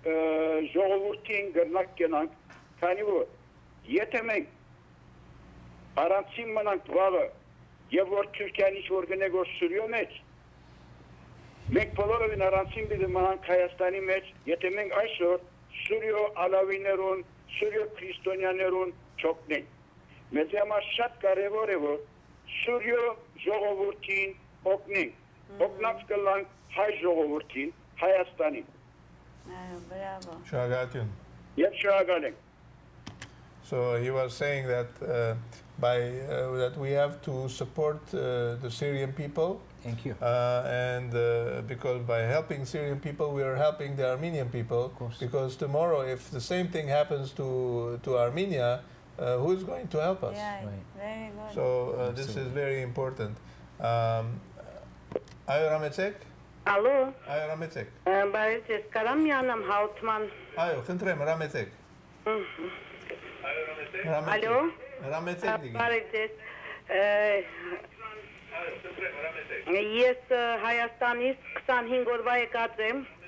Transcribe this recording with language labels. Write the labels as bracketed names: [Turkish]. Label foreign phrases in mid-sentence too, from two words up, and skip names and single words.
[Armenian] ժողովրդին գրնակ կենանք, քանի որ եթե մենք առանցին մնանք վաղը եւ որ Թուրքիան ինչ-որ գնե որ Սուրիո մեջ, մենք բոլորովին առանցին պիտի մնանք Հայաստանի մեջ, եթե մենք այսօր Սուրիո ալավիներուն, Սուրիո քրիստոնյաներուն չօգնենք։ Մեզ համար շատ կարևոր է որ Սուրիո ժողովրդին օգնենք։ Օգնած կլանք հայ ժողովրդին, Հայաստանին։ Bravo. Շնորհակալություն։ Եվ շնորհակալ ենք։ [English] So he was saying that that we have to support the Syrian people. Thank you. And because by helping Syrian people, we are helping the Armenian people. Of course. Because tomorrow, if the same thing happens to Armenia, who is going to help us? Yeah, Right. very good. So this is very important. [Armenian] Ayo Rametsek? Ալո, Ayo Rametsek? բայց ես կարամ միանամ հաղորդման։ Ayo, խնդրեմ, Rametsek. Ալո, Rametsek դիգի։ բարև ձեզ։ Ես Հայաստանից 25 օրվա եկած եմ։